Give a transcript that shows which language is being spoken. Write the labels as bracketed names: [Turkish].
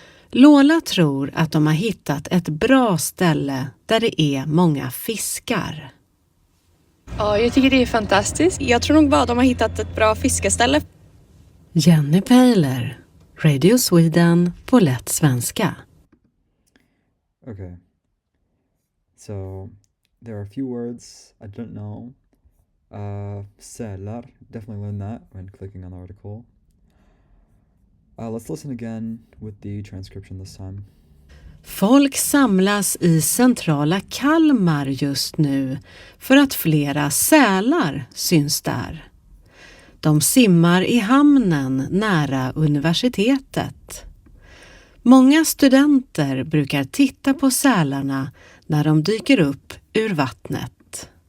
[Swedish] Lola tror att de har hittat ett bra ställe där det är många fiskar. Ja, jag tycker det är fantastiskt. Jag tror nog bara de har hittat ett bra fiskeställe. Jenny Pejler, Radio Sweden på lätt svenska. [English] Okay. So there are a few words I don't know. Sälar, definitely learned that when clicking on the article. Let's listen again with the transcription this time. [Swedish] Folk samlas i centrala Kalmar just nu för att flera sälar syns där. De simmar i hamnen nära universitetet. Många studenter brukar titta på sälarna när de dyker upp ur vattnet.